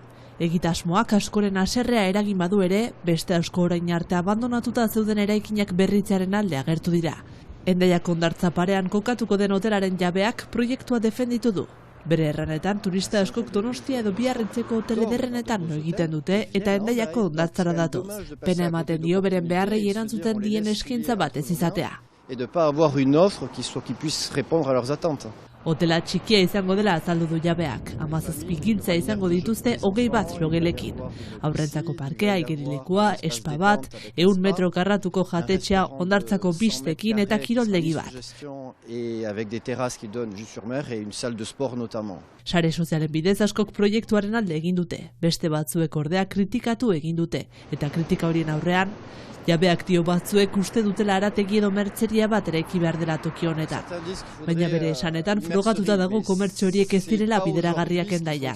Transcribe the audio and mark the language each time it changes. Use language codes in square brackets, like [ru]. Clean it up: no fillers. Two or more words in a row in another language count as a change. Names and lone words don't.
[eu] Egitasmoak askoren haserrea eragin badu ere, beste asko orain arte abandonatuta zeuden eraikinak berritzearen alde agertu dira. Hendaiako hondartza parean kokatuko den hotelaren jabeak proiektua defenditu du. Bere erranetan, turista askok Donostia edo Biarritzeko hotel ederrenetan egiten dute eta Hendaiako hondartzara datoz. Pena ematen dio beren beharrei erantzuten dien eskaintza bat ez izatea. [fr] Et de pas avoir une offre qui puisse répondre à leurs attentes. [eu] Hotela txikia izango dela azaldu du jabeak. 17 giltza izango dituzte 21 logelekin. Aurrentzako parkea, igerilekua, espa bat, 100 metro karratuko jatetxea, hondartzako bistekin eta kiroldegi bat. [fr] Et avec des terrasses qui donnent juste sur mer et une salle de sport notamment. [eu] Sare sozialen bidez askok proiektuaren alde egin dute. Beste batzuek ordea kritikatu egin dute. Eta kritika horien aurrean, jabeak dio batzuek uste dutela arategi edo mertzeria bat eraiki behar dela toki honetan. Baina bere esanetan frogatuta dago komertzio horiek ez direla bideragarriak Hendaian.